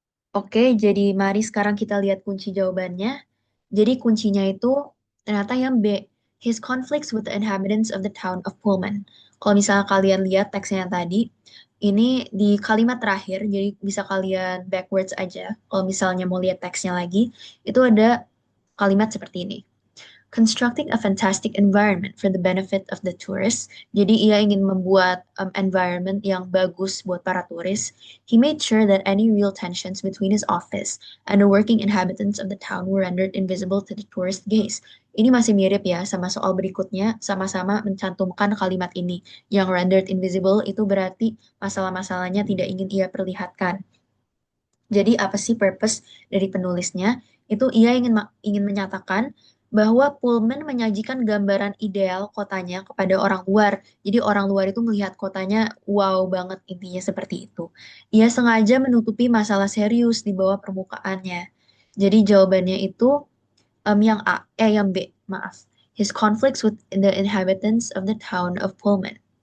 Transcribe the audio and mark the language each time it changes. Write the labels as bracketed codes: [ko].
[id] Oke, jadi mari sekarang kita lihat kunci jawabannya. Jadi kuncinya itu ternyata yang B, [en] his conflicts with the inhabitants of the town of Pullman. [id] Kalau misalnya kalian lihat teksnya yang tadi, ini di kalimat terakhir, jadi bisa kalian backwards aja. Kalau misalnya mau lihat teksnya lagi, itu ada kalimat seperti ini. [en] Constructing a fantastic environment for the benefit of the tourists. [id] Jadi ia ingin membuat environment yang bagus buat para turis. [en] He made sure that any real tensions between his office and the working inhabitants of the town were rendered invisible to the tourist gaze. [id] Ini masih mirip ya sama soal berikutnya, sama-sama mencantumkan kalimat ini. Yang rendered invisible itu berarti masalah-masalahnya tidak ingin ia perlihatkan. Jadi apa sih purpose dari penulisnya? Itu ia ingin menyatakan bahwa Pullman menyajikan gambaran ideal kotanya kepada orang luar. Jadi orang luar itu melihat kotanya wow banget, intinya seperti itu. Ia sengaja menutupi masalah serius di bawah permukaannya. Jadi jawabannya itu yang A, yang B, maaf. [en] His conflicts with the inhabitants of the town of Pullman.